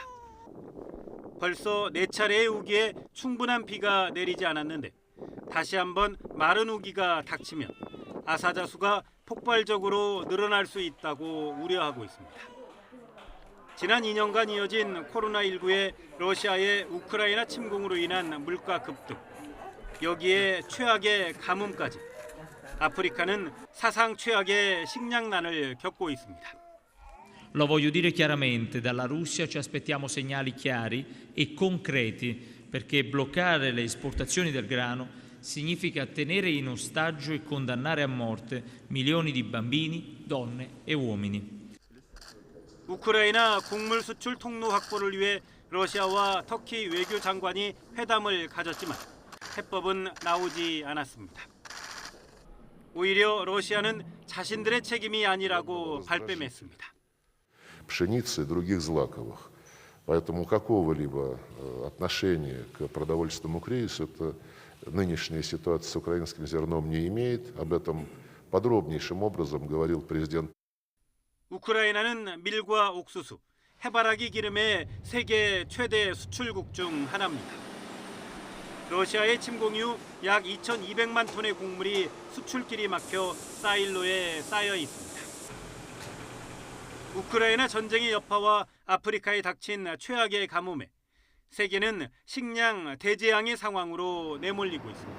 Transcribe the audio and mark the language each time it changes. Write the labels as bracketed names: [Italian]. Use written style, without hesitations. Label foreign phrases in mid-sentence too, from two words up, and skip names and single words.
[Korean] 벌써 4차례의 우기에 충분한 비가 내리지 않았는데 다시 한번 마른 우기가 닥치면 아사자수가 폭발적으로 늘어날 수 있다고 우려하고 있습니다. 지난 2년간 이어진 코로나19의 러시아의 우크라이나 침공으로 인한 물가 급등, 여기에 최악의 가뭄까지 아프리카는 사상 최악의 식량난을 겪고 있습니다. [Italian] Lo voglio dire chiaramente, dalla Russia ci aspettiamo segnali chiari e concreti perché bloccare le esportazioni del grano significa tenere in ostaggio e condannare a morte milioni di bambini, donne e uomini. [Korean] 우크라이나 곡물 수출 통로 확보를 위해 러시아와 터키 외교장관이 회담을 가졌지만 해법은 나오지 않았습니다. 오히려 러시아는 자신들의 책임이 아니라고 발뺌했습니다. [Russian] пшеницы и других злаковых. Поэтому какого-либо отношения к продовольственному кризису эта нынешняя ситуация с украинским зерном не имеет. Об этом подробнейшим образом говорил президент. [Korean] 우크라이나는 밀과 옥수수, 해바라기 기름의 세계 최대 수출국 중 하나입니다. 러시아의 침공 이후 약 2,200만 톤의 곡물이 수출길이 막혀 사일로에 쌓여 있습니다. 우크라이나 전쟁의 여파와 아프리카에 닥친 최악의 가뭄에 세계는 식량 대재앙의 상황으로 내몰리고 있습니다.